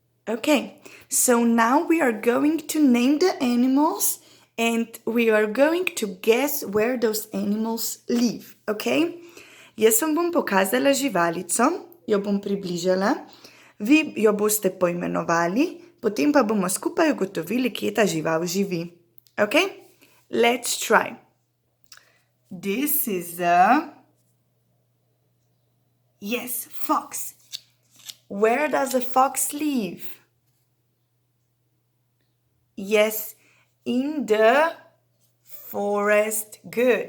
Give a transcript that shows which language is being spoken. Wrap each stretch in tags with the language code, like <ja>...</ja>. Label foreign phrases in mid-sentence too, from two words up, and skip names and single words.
<en>Okay, so now we are going to name the animals and we are going to guess where those animals live, okay?</en> <sl>Jaz vam bom pokazala živalico, jo bom približala, vi jo boste poimenovali, potem pa bomo skupaj ugotovili, kje ta žival živi.</sl> <en>Okay? Let's try. This is yes, fox. Where does a fox live? Yes, in the forest. Good.</en>